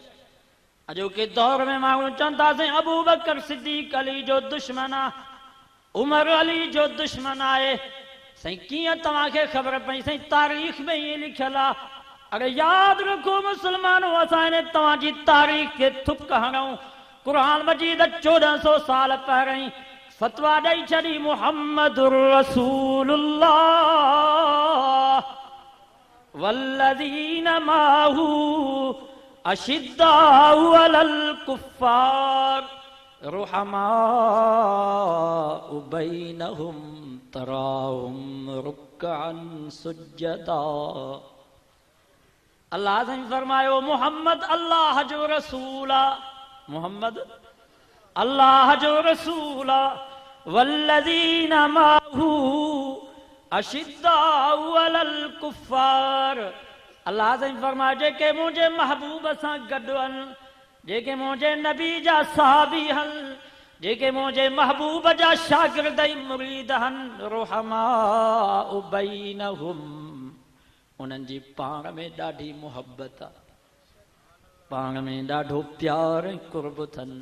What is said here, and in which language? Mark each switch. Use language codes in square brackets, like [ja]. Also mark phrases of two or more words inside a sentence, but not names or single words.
[sd] अॼोके दौर में माण्हू चवनि था साईं अबू बकर सिद्दीक अली जो दुश्मन आहे, उमर अली जो दुश्मन आहे। साईं कीअं तव्हांखे ख़बर पई? साईं तारीख़ में ईअं लिखियल आहे। अरे यादि रखो मुस्लमानो, असां हिन तव्हांजी तारीख़ खे थुक हणूं। क़ुरान मजीद 1400 साल पहिरीं फतवा ॾेई छॾी, [ar] محمد رسول الله والذين معه أشداء على الكفار رحماء بينهم تراهم ركعا سجدا. [sd] अल्लाह ने फरमायो मोहम्मद अल्लाह जो रसूल आ, मोहम्मद अल्लाह जो रसूल आ, [ar] والذين معه أشداء على الكفار. [sd] अल्लाह से फरमाए जेके मुझे महबूब सां गॾु आहिनि, जेके मुझे नबी जा साहबी आहिनि, जेके मुझे महबूब जा शागिर्द मुरीद आहिनि, [ar] رحماء بينهم, [sd] उन्हनि जी पाण में ॾाढी मुहब्बत आहे, पाण में ॾाढो प्यार ऐं कुर्ब अथनि।